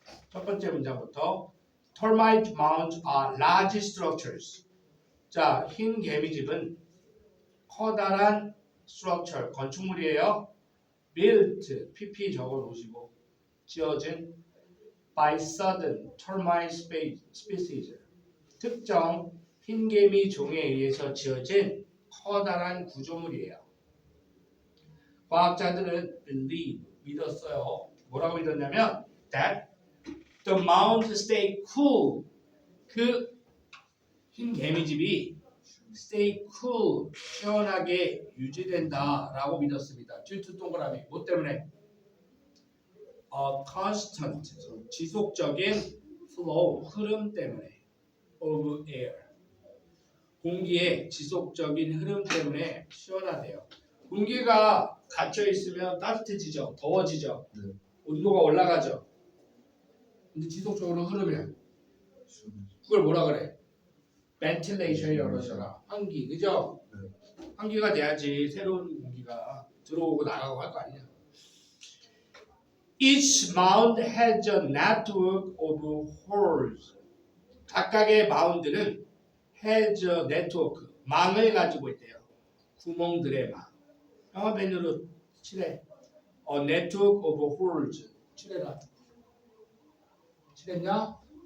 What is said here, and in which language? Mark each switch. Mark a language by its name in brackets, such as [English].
[Korean] 첫 번째 문장부터 [English] Termite mounds are large structures. [Korean] 자, 흰 개미집은 커다란 structure, 건축물이에요. [English] built, pp [Korean] 적어 놓으시고 지어진 [English] by certain termite species. [Korean] 특정 흰개미 종에 의해서 지어진 커다란 구조물이에요. 과학자들은 believe, 믿었어요. 뭐라고 믿었냐면 [English] that the mound stay cool. [Korean] 그 흰 개미집이 [English] stay cool, [Korean] 시원하게 유지된다라고 믿었습니다. due to 동그라미. 뭐 때문에? a constant 지속적인 flow 흐름 때문에 [English] of air [Korean] 공기의 지속적인 흐름 때문에 시원하대요. 공기가 갇혀 있으면 따뜻해지죠, 더워지죠, 네. 온도가 올라가죠. 근데 지속적으로 흐르면 그걸 뭐라 그래? 벤틸레이션이라고 그러잖아. 환기, 그죠? 환기가 돼야지 새로운 공기가 들어오고 나가고 할 거 아니야. [English] Each mound has a network of holes. [Korean] 각각의 마운드는 [English] has a network, [Korean] 망을 가지고 있대요. 구멍들의 망. 영화 메뉴로 칠해. [English] A network of holes. [Korean] 칠해라. 칠했냐?